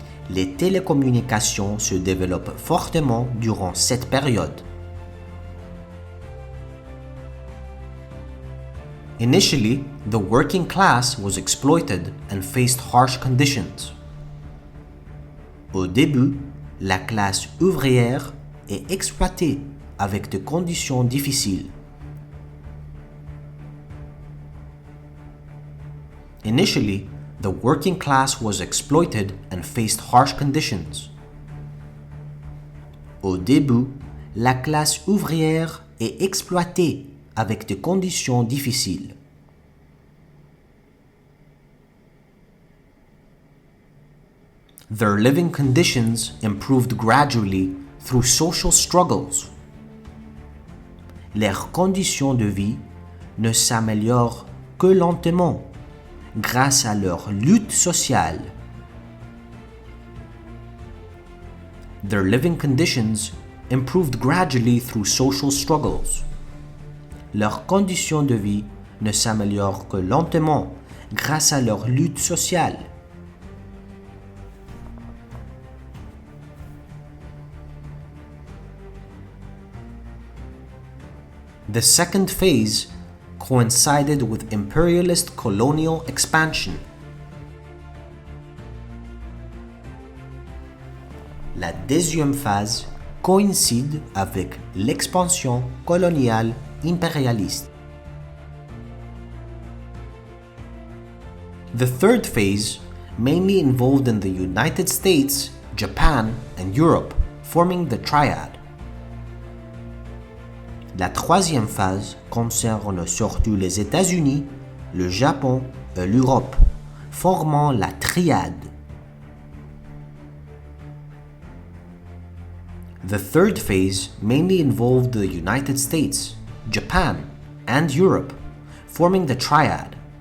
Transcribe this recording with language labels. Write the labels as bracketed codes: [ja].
[fr] Les télécommunications se développent fortement durant cette période. [en] Initially, the working class was exploited and faced harsh conditions. [fr] Au début, la classe ouvrière est exploitée avec des conditions difficiles. [en] Initially, the working class was exploited and faced harsh conditions. [fr] Au début, la classe ouvrière est exploitée avec des conditions difficiles. [en] Their living conditions improved gradually through social struggles. [fr] Leurs conditions de vie ne s'améliorent que lentement grâce à leur lutte sociale. [en] Their living conditions improved gradually through social struggles. [fr] Leurs conditions de vie ne s'améliorent que lentement grâce à leur lutte sociale. [en] The second phase coincided with imperialist colonial expansion. [fr] La deuxième phase coïncide avec l'expansion coloniale impérialiste. [en] The third phase, mainly involved in the United States, Japan, and Europe, forming the triad. [fr] La troisième phase concerne surtout les États-Unis, le Japon et l'Europe, formant la triade. [en] The third phase mainly involved the United States, Japan, and Europe, forming the triad.